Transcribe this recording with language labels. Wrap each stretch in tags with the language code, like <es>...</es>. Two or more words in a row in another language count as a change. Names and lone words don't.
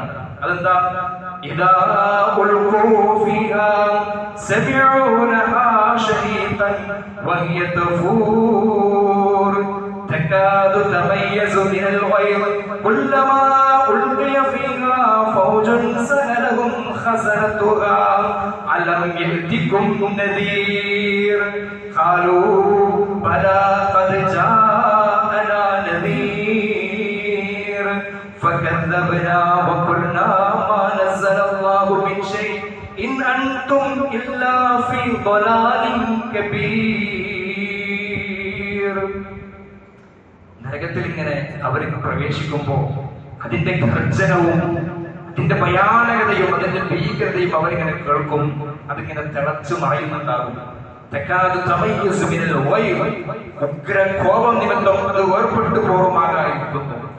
<ar>അതെന്താ? إذا ألقوا فيها سمعوا لها شهيقا وهي تفور تكاد تميز من الغيظ كلما ألقي فيها فوج سألهم خزنتها ألم يأتكم نذير قالوا بلى قد جاءنا നദീർ ഫകذبنا وقلنا ما نزل الله من شيء إن أنتم إلا في ضلال كبير.</ar> <ml>നരകത്തിൽ ഇങ്ങനെ അവർ പ്രവേശിക്കുമ്പോ അതിന്റെ ഗർജനവും അതിന്റെ ഭയാനകതയും അതിന്റെ ഭീകരതയും അവരിങ്ങനെ കേൾക്കും. അതിങ്ങനെ തിളച്ചു മറയുന്നുണ്ടാകും. ഉഗ്ര കോപം നിമിത്തം അത് വേർപെട്ടു പോകുമാകായിരിക്കുന്നു.</ml>